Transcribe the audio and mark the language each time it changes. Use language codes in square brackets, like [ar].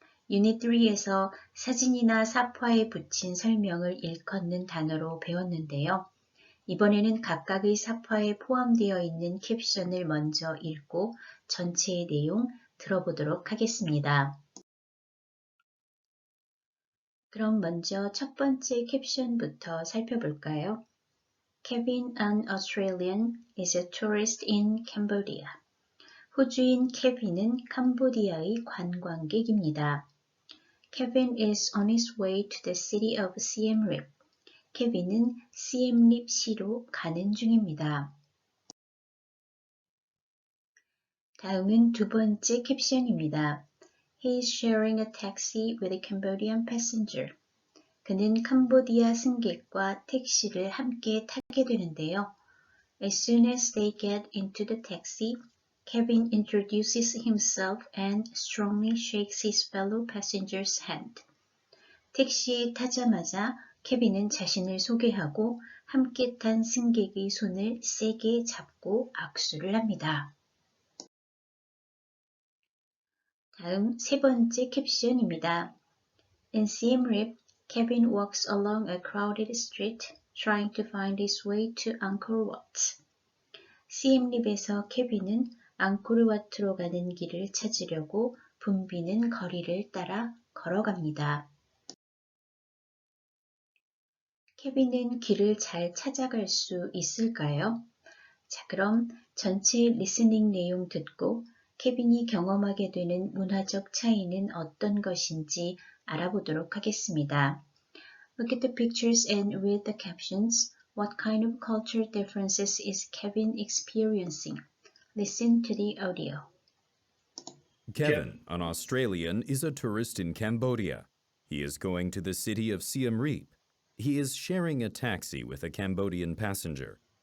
[ko] 유닛 3에서 사진이나 사파에 붙인 설명을 일컫는 단어로 배웠는데요. 이번에는 각각의 사파에 포함되어 있는 캡션을 먼저 읽고 전체의 내용 들어보도록 하겠습니다. 그럼 먼저 첫 번째 캡션부터 살펴볼까요? [en] Kevin, an Australian, is a tourist in Cambodia. [ko] 호주인 케빈은 캄보디아의 관광객입니다. [en] Kevin is on his way to the city of Siem Reap. [ko] 케빈은 시엠립 시로 가는 중입니다. 다음은 두 번째 캡션입니다. [en] He is sharing a taxi with a Cambodian passenger. [ko] 그는 캄보디아 승객과 택시를 함께 타게 되는데요. [en] As soon as they get into the taxi, Kevin introduces himself and strongly shakes his fellow passenger's hand. [ko] 택시에 타자마자 케빈은 자신을 소개하고 함께 탄 승객의 손을 세게 잡고 악수를 합니다. 다음 세 번째 캡션입니다. [en] In Siem Reap, Kevin walks along a crowded street trying to find his way to Angkor Wat. [ko] 시엠립에서 케빈은 앙코르와트로 가는 길을 찾으려고 붐비는 거리를 따라 걸어갑니다. 케빈은 길을 잘 찾아갈 수 있을까요? 자, 그럼 전체 리스닝 내용 듣고 케빈이 경험하게 되는 문화적 차이는 어떤 것인지 알아보도록 하겠습니다. [en] Look at the pictures and read the captions. What kind of cultural differences is Kevin experiencing? Listen to the audio. Kevin, an Australian, is a tourist in Cambodia. He is going to the city of Siem Reap. He is sharing a taxi with a Cambodian passenger.